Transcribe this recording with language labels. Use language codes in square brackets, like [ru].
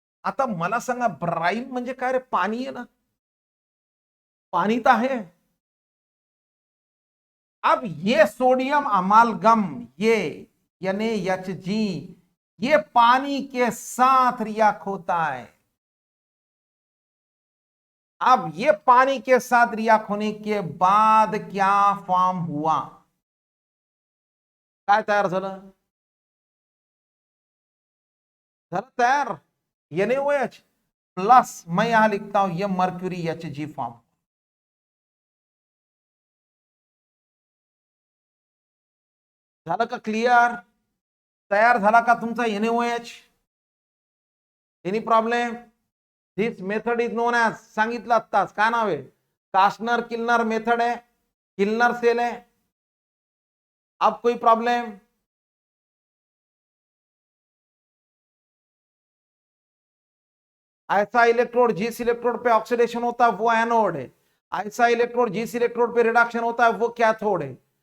[mr] आता मला सांगा ब्राईन म्हणजे काय रे, पाणी आहे ना, पाणी तर आहे. [hi] अब ये सोडियम अमालगम, ये NaHG, ये पानी के साथ रिएक्ट होता है. अब ये पानी के साथ रिएक्ट होने के बाद क्या फॉर्म हुआ, [mr] काय तयार झालं तयार, [hi] NaOH प्लस, मैं यहां लिखता हूं ये मर्क्यूरी Hg फॉर्म. [mr] झालं का क्लिअर, तयार झाला का तुमचा NaOH. [en] Any problem. This method is known as, [mr] सांगितलं आत्ताच काय नाव आहे, कास्टनर किल्नर [hi] मेथड है, किल्नर सेल है. अब कोई प्रॉब्लम, ऐसा इलेक्ट्रोड जिस इलेक्ट्रोड पे ऑक्सीडेशन होता है वो एनोड है, ऐसा इलेक्ट्रोड जिस इलेक्ट्रोड पे रिडक्शन होता है वो कैथोड है.